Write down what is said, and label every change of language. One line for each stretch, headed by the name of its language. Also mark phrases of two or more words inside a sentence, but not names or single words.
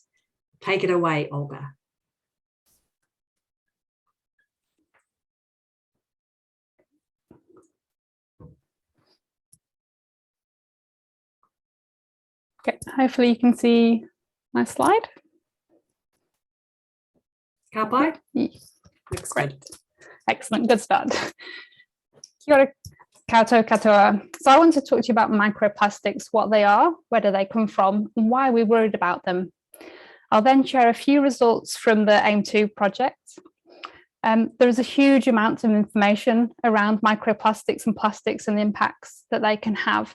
English: Take it away, Olga. Okay, hopefully you can see my slide.
Māori: Ka pai?
English: Looks great. Excellent, good start.
Māori: Kia ora koutou katoa.
English: So I want to talk to you about microplastics, what they are, where do they come from, and why we're worried about them. I'll then share a few results from the AIM2 project. There's a huge amount of information around microplastics and plastics and the impacts that they can have.